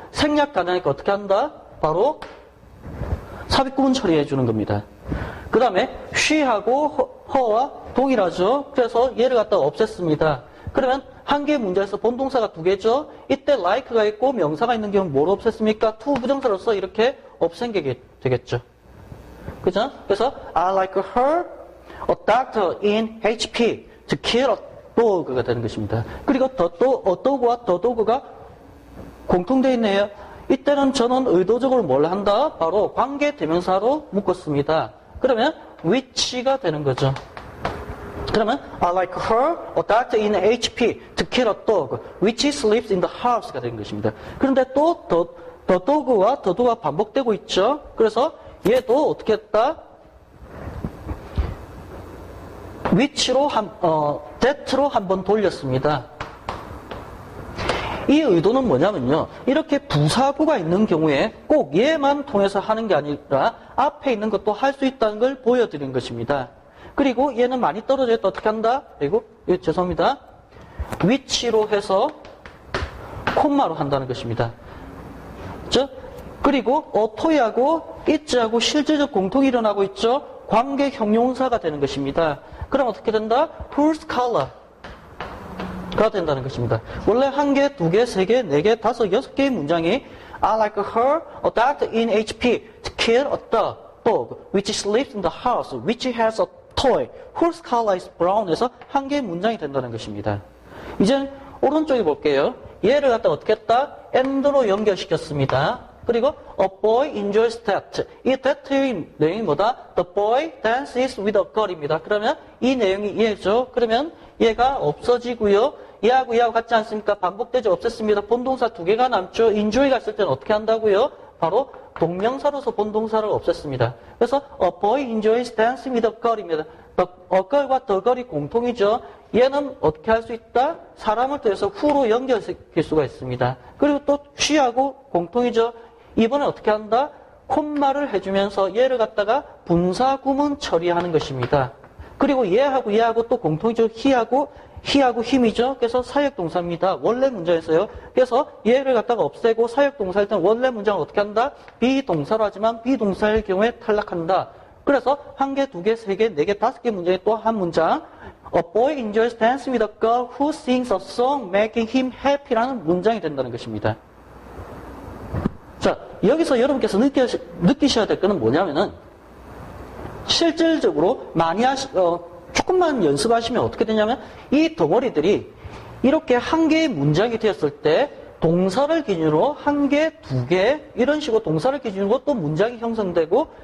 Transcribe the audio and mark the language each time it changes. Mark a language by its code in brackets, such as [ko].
[ko] 생략 가능하니까 어떻게 한다? 바로 삽입구문 처리해 주는 겁니다. 그 다음에 she하고 her와 동일하죠. 그래서 얘를 갖다가 없앴습니다. 그러면 한 개의 문제에서 본동사가 두 개죠. 이때 like가 있고 명사가 있는 경우는 뭘 없앴습니까? to 부정사로서 이렇게 없앤 게 되겠죠. 그죠? 그래서 [en] I like her, a doctor in HP, to kill a dog가 [ko] 되는 것입니다. 그리고 a dog와 the dog가 공통되어 있네요. 이때는 저는 의도적으로 뭘 한다? 바로 관계 대명사로 묶었습니다. 그러면 which가 되는 거죠. 그러면 [en] I like her, a doctor in HP, to kill a dog, which sleeps in the house가 [ko] 되는 것입니다. 그런데 또 the dog와 the dog가 반복되고 있죠. 그래서 얘도 어떻게 했다? which로 that로 한번 돌렸습니다. 이 의도는 뭐냐면요. 이렇게 부사구가 있는 경우에 꼭 얘만 통해서 하는 게 아니라 앞에 있는 것도 할 수 있다는 걸 보여드린 것입니다. 그리고 얘는 많이 떨어져 있다 어떻게 한다? 그리고 죄송합니다. which로 해서 콤마로 한다는 것입니다. 그렇죠? 그리고 toy하고 it하고 실제적 공통이 일어나고 있죠. 관계 형용사가 되는 것입니다. 그럼 어떻게 된다? whose color가 된다는 것입니다. 원래 한 개, 두 개, 세 개, 네 개, 다섯, 여섯 개의 [en] 문장이 I like her, a doctor in HP, to kill a dog, which sleeps in the house, which has a toy, whose color is brown [ko] 에서 한 개의 문장이 된다는 것입니다. 이제 오른쪽에 볼게요. 얘를 갖다 어떻게 했다? and로 연결시켰습니다. 그리고 [en] a boy enjoys that. [ko] 이 that의 내용이 뭐다? [en] The boy dances with a girl입니다. [ko] 그러면 이 내용이 얘죠. 그러면 얘가 없어지고요. 얘하고 같지 않습니까? 반복되죠. 없앴습니다. 본동사 두 개가 남죠. enjoy가 있을 때는 어떻게 한다고요? 바로 동명사로서 본동사를 없앴습니다. 그래서 [en] a boy enjoys dancing with a girl입니다. a girl과 the girl이 [ko] 공통이죠. 얘는 어떻게 할 수 있다? 사람을 통해서 who로 연결시킬 수가 있습니다. 그리고 또 she하고 공통이죠. 이번에 어떻게 한다? 콤마를 해주면서 얘를 갖다가 분사 구문 처리하는 것입니다. 그리고 얘하고 또 공통이죠. he하고 힘이죠. 그래서 사역동사입니다. 원래 문장에서요. 그래서 얘를 갖다가 없애고 사역동사일 때는 원래 문장을 어떻게 한다? 비동사로 하지만 비동사일 경우에 탈락한다. 그래서 한 개, 두 개, 세 개, 네 개, 다섯 개 문장에 또 한 문장. [en] A boy enjoys dancing with a girl who sings a song making him happy [ko] 라는 문장이 된다는 것입니다. 자, 여기서 여러분께서 느끼셔야 될 거는 뭐냐면은 실질적으로 조금만 연습하시면 어떻게 되냐면 이 덩어리들이 이렇게 한 개의 문장이 되었을 때 동사를 기준으로 한 개, 두 개 이런 식으로 동사를 기준으로 또 문장이 형성되고